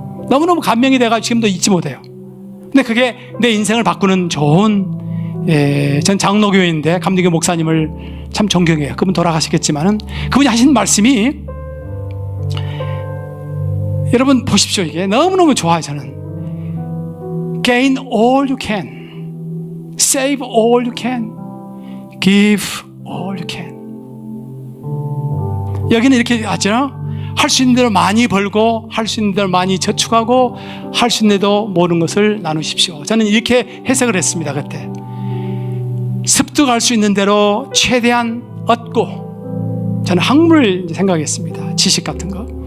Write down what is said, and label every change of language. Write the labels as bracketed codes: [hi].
[ko] 너무너무 감명이 돼가지고 지금도 잊지 못해요. 근데 그게 내 인생을 바꾸는 좋은, 전 장로교회인데 감리교회 목사님을 참 존경해요. 그분 돌아가시겠지만은 그분이 하신 말씀이, 여러분 보십시오. 이게 너무너무 좋아요. 저는 [en] gain all you can, save all you can, give all you can. [ko] 여기는 이렇게 하죠. 할 수 있는 대로 많이 벌고, 할 수 있는 대로 많이 저축하고, 할 수 있는 대로 모든 것을 나누십시오. 저는 이렇게 해석을 했습니다. 그때 습득할 수 있는 대로 최대한 얻고, 저는 학문을 생각했습니다. 지식 같은 거.